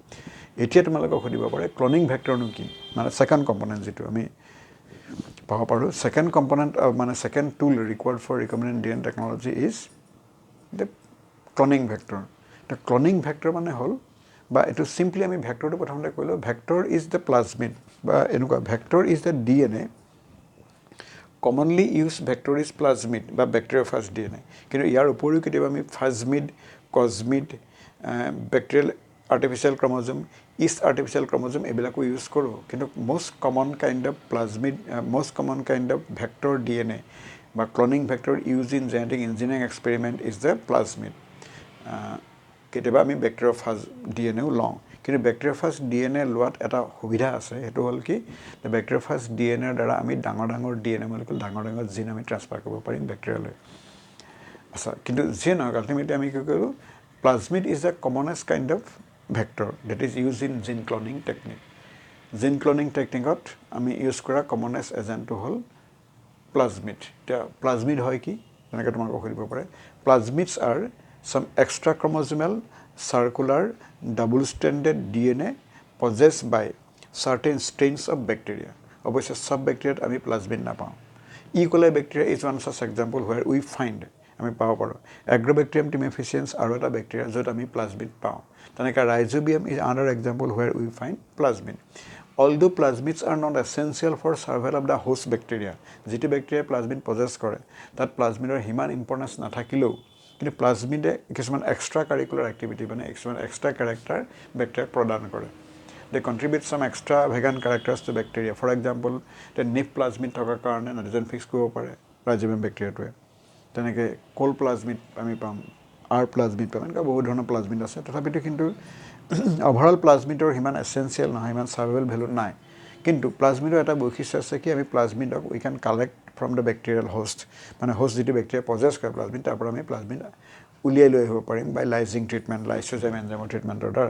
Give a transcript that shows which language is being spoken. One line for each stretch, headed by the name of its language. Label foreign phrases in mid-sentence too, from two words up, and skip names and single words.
Assamese: এতিয়া তোমালোকক সুধিব পাৰে
English: cloning vector
Assamese: কি, মানে
English: second component
Assamese: যিটো আমি পাব পাৰোঁ।
English: second component মানে second tool required for recommended DNA technology is the cloning vector. the cloning vector
Assamese: মানে হ'ল, বা এইটো চিম্পলি আমি ভেক্টৰটো প্ৰথমতে কৈ লওঁ,
English: vector is the plasmid
Assamese: বা এনেকুৱা
English: vector is the DNA. commonly use vector is plasmid বা bacteriophage DNA.
Assamese: কিন্তু ইয়াৰ উপৰিও কেতিয়াবা আমি ফাজমিড, কজমিড,
English: bacterial artificial chromosome, yeast artificial chromosome
Assamese: এইবিলাকো ইউজ কৰোঁ।
English: কিন্তু most common kind of vector DNA বা cloning vector use in genetic engineering experiment is the plasmid.
Assamese: কেতিয়াবা আমি
English: bacteriophage DNA
Assamese: লওঁ, কিন্তু
English: bacteriophage DNA
Assamese: লোৱাত এটা সুবিধা আছে, সেইটো হ'ল কি
English: bacteriophage DNA
Assamese: দ্বাৰা আমি ডাঙৰ
English: DNA molecule,
Assamese: ডাঙৰ জিন আমি ট্ৰান্সফাৰ কৰিব পাৰিম বেক্টেৰিয়ালৈ। আচ্ছা, কিন্তু যিয়ে নহওক আল্টিমেটলি আমি কি কৰোঁ,
English: plasmid is the commonest kind of vector that is use in gene cloning technique. gene cloning technique
Assamese: আমি ইউজ কৰা কমনেষ্ট এজেণ্টটো হ'ল প্লাজমিড। এতিয়া প্লাজমিড হয় কি, তেনেকৈ তোমালোকক সুধিব পাৰে।
English: plasmids are some extrachromosomal circular double-stranded DNA possessed by certain strains of bacteria.
Assamese: অৱশ্যে সব বেক্টেৰিয়াত আমি প্লাজমিড নাপাওঁ।
English: E. coli bacteria is one such example where we find
Assamese: আমি পাব পাৰোঁ। এগ্ৰ'বেক্টেৰিয়াম টিমেফিচিয়েন্স আৰু এটা বেক্টেৰিয়া য'ত আমি প্লাজমিড পাওঁ।
English: তেনেকৈ ৰাইজোবিয়াম is another example where we find plasmid. Although plasmids are not essential for survival of the host bacteria,
Assamese: যিটো বেক্টেৰিয়াই প্লাজমিড পজেছ কৰে তাত প্লাজমিডৰ সিমান ইম্পৰ্টেঞ্চ নাথাকিলেও কিন্তু প্লাজমিডে কিছুমান
English: extra curricular activity
Assamese: মানে কিছুমান
English: extra character
Assamese: বেক্টেৰিয়াক প্ৰদান কৰে।
English: They contribute some extravagant characters to bacteria. For example, the
Assamese: নিপ প্লাজমিড থকাৰ কাৰণে
English: nitrogen fix
Assamese: কৰিব পাৰে ৰাইজোবিয়াম বেক্টেৰিয়াটোৱে। তেনেকৈ
English: Col plasmid
Assamese: আমি পাম,
English: R plasmid
Assamese: পাম, এনেকুৱা বহুত ধৰণৰ প্লাজমিড আছে। তথাপিতো কিন্তু অভাৰঅল প্লাজমিডৰ সিমান এছেঞ্চিয়েল নহয়, সিমান
English: survival value
Assamese: নাই। কিন্তু প্লাজমিডৰ এটা বৈশিষ্ট্য আছে কি আমি প্লাজমিডক
English: we can collect from the bacterial host,
Assamese: মানে হোষ্ট যিটো বেক্টেৰিয়া পজেছ কৰে প্লাজমিড, তাৰ পৰা আমি প্লাজমিড উলিয়াই লৈ আহিব পাৰিম
English: by lysing treatment, lysozyme enzyme
Assamese: ট্ৰিটমেণ্টৰ দ্বাৰা।